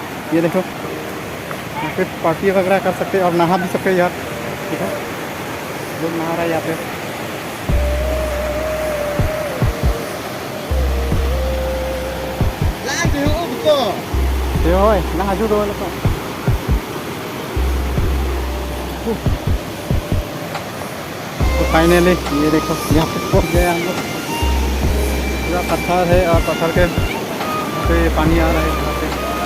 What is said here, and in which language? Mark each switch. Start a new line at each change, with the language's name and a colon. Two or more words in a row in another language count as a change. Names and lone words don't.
Hindi: ये देखो यहाँ पे पार्टी वगैरह कर सकते हैं और नहा भी सकते हैं यार। देखो लोग नहा रहे हैं यहाँ पे। nasa judo na to. तो फाइनली ये देखो यहाँ पे पहुँच गए हम लोग। पूरा पत्थर है और पत्थर के पे पानी आ रहा है यहाँ पे।